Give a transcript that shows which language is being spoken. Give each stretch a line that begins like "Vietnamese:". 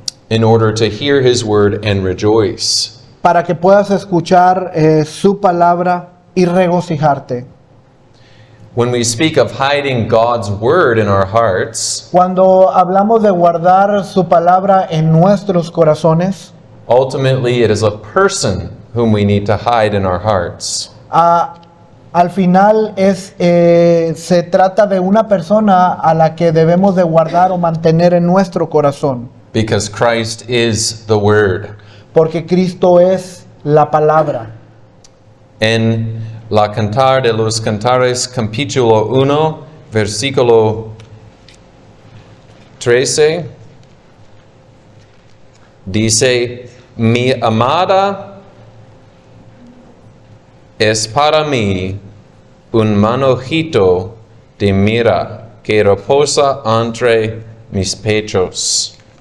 English: in order to hear his word and rejoice.
Spanish: para que puedas escuchar su palabra y regocijarte.
English: When we speak of hiding God's word in our hearts,
Spanish: Cuando hablamos de guardar su palabra en nuestros corazones,
English: ultimately it is a person whom we need to hide in our hearts.
Spanish: al final se trata de una persona a la que debemos de guardar o mantener en nuestro corazón,
English: Because Christ is the word.
Spanish: porque Cristo es la palabra. En la Cantar de los Cantares, capítulo 1, versículo 13, dice, mi amada es para mí un manojito de mira que reposa entre mis pechos.